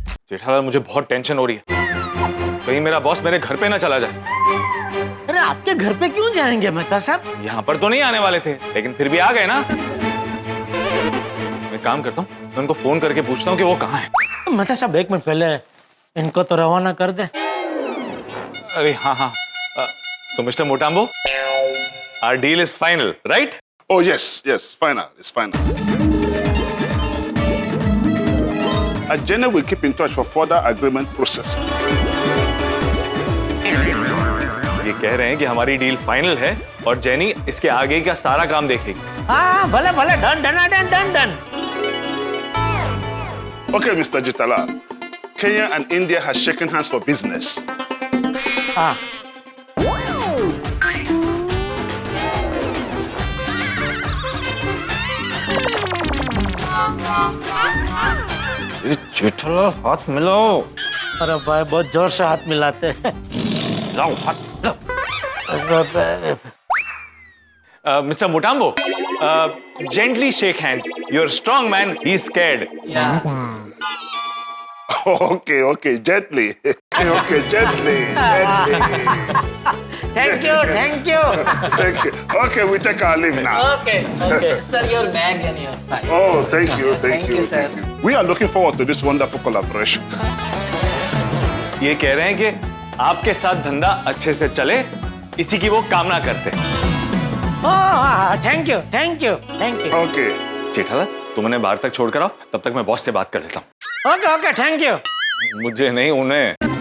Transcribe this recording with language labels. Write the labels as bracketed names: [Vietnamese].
[Hindi] जेठालाल मुझे बहुत टेंशन हो रही है, कहीं मेरा बॉस मेरे घर पे ना चला जाए। अरे आपके घर पे क्यों जाएंगे मेहता साहब? यहाँ पर तो नहीं आने वाले थे, लेकिन फिर भी आ गए ना। मैं काम करता हूँ, मैं उनको फोन करके पूछता हूँ कि वो कहाँ है। मेहता साहब 1 मिनट पहले इनको तो रवाना कर दे। अरे हाँ। [English] So Mr. Motambo, our deal is final, right? Oh, yes, final. It's final. Jenny will keep in touch for further agreement process. [Hindi] ये कह रहे हैं कि हमारी डील फाइनल है और जेनी इसके आगे का सारा काम देखेगी। हाँ भले भले, done. [English] Okay, Mr. Jetalal. Kenya and India has shaken hands for business. [Hindi] हाँ। जेठालाल हाथ मिलाओ। अरे भाई बहुत जोर से हाथ मिलाते हैं। लाओ हाथ मिलाओ। [English] Mr. Motambo, gently shake hands. You're a strong man. He's scared. Okay, gently. Okay, gently. Thank you. Thank you. Okay, we take our leave now. Okay. Sir, your bag and your file. Oh, thank you. Thank you, sir. We are looking forward to this wonderful collaboration. [Hindi] ये कह रहे हैं कि आपके साथ धंधा अच्छे से चले, इसी की वो कामना करते हैं। [English] Thank you. Okay. [Hindi] जेठालाल, तुम उन्हें बाहर तक छोड़ कर आओ, तब तक मैं बॉस से बात कर लेता हूँ। [English] Okay thank you. [Hindi] मुझे नहीं, उन्हें।